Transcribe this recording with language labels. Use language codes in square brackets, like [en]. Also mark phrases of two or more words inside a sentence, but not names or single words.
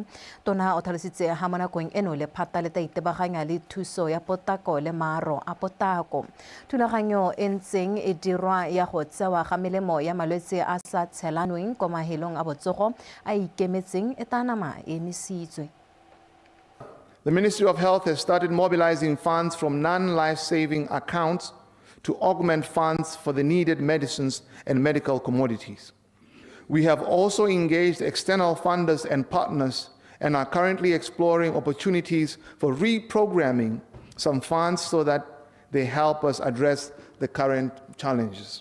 [tn] Tona o tlhalositse ha mo nakong eno lephata le tla itebaganya le thuso ya potako le maaro a potako. Thulaganyo e ntseng e dirwa ya go tsewa ga melemo ya malwetse a sa tshelanweng kwa mahelong a botsogo a ikemetseng e tanama emisitswe. [en] The Ministry of Health has started mobilizing funds from non-life-saving accounts to augment funds for the needed medicines and medical commodities. We have also engaged external funders and partners and are currently exploring opportunities for reprogramming some funds so that they help us address the current challenges.